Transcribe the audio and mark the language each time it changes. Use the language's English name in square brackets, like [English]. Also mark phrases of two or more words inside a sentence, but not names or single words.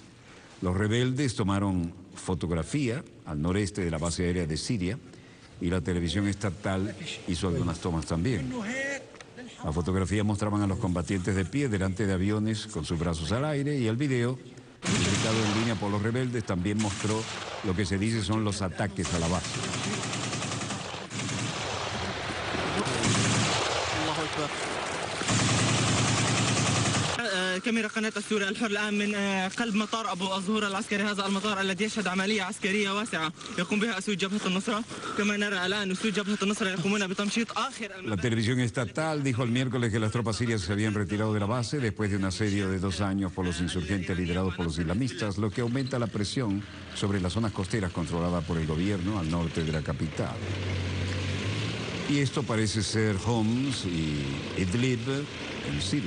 [Spanish] Los rebeldes tomaron fotografía al noreste de la base aérea de Siria y la televisión estatal hizo algunas tomas también. Las fotografías mostraban a los combatientes de pie delante de aviones con sus brazos al aire y el video, publicado en línea por los rebeldes, también mostró lo que se dice son los ataques a la base. [Arabic] كاميرا قناة السوري الحر الآن من قلب مطار أبو الظهور العسكري. هذا المطار الذي يشهد عملية عسكرية واسعة يقوم بها أسود جبهة النصرة. كما نرى الآن أسود جبهة النصرة يقومون بتمشيط آخر. [Spanish] La televisión estatal dijo el miércoles que las tropas sirias se habían retirado de la base después de un asedio de 2 años por los insurgentes liderados por los islamistas, lo que aumenta la presión sobre las zonas costeras controladas por el gobierno al norte de la capital. Y esto parece ser Homs y Idlib en Siria.